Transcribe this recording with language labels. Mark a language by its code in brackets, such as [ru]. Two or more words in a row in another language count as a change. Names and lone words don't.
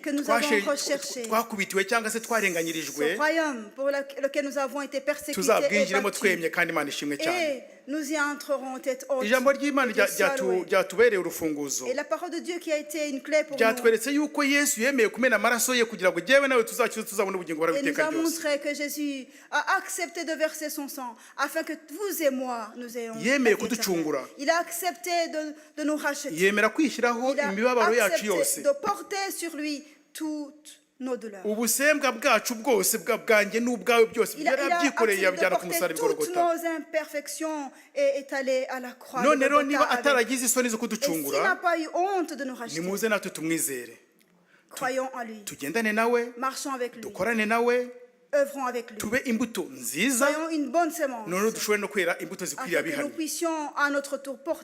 [fr] que nous avons recherché, [rw] twakubitiwe cyangwa se [fr] ce [rw] twarenganyirijwe, [fr] royaume pour lequel nous avons été persécutés et [rw] tuzabwinjiremo [fr] battus. [rw] twemye kandi Imana ishimwe cyane. [fr] Et nous y entrerons tête haute. [rw] ijambo ry'Imana [fr] et de saluer. [rw] ryatubereye urufunguzo, [fr] Et la parole de Dieu qui a été une clé pour nous. [rw] byatweretse yuko Yesu yemeye kumena amaraso ye kugira ngo jyewe nawe tuzakize tuzabona ubugingo [fr] Et nous [rw] bw'iteka [fr] a [rw] ryose. [fr] montré que Jésus a accepté de verser son sang afin que vous et moi nous ayons [rw] Yemeye [fr] la vie [rw] kuducungura. [fr] éternelle. Il a accepté de nous racheter. [rw] yemera kwishyiraho [fr] Il a [rw] imibabaro yacu [fr] accepté [rw] yose, [fr] de porter sur lui toutes nos douleurs. [rw] ubusembwa bwacu bwose bwanjye n'ubwawe byose [fr] Il a [rw] yarabyikoreye [fr] accepté de [rw] yabijyana ku [fr] porter [rw] musaraba [fr] toutes [rw] Golgotha. [fr] nos imperfections et est allé à la croix. de [rw] none rero [fr] Golgotha [rw] niba [fr] avec. [rw] ataragize isoni zo [fr] Et s'il n'a [rw] kuducungura, [fr] pas eu honte de nous racheter, [rw] nimuze natwe tumwizere, [fr] croyons en lui, [rw] tugendane nawe, [fr] marchons avec lui, [rw] dukorane nawe, [fr] œuvrons avec lui, [rw] tube imbuto nziza, [fr] soyons une bonne sémence, [rw] none dushobore no kwera imbuto zikwiriye [fr] afin que nous [rw] abihamye. [fr] puissions à notre tour porter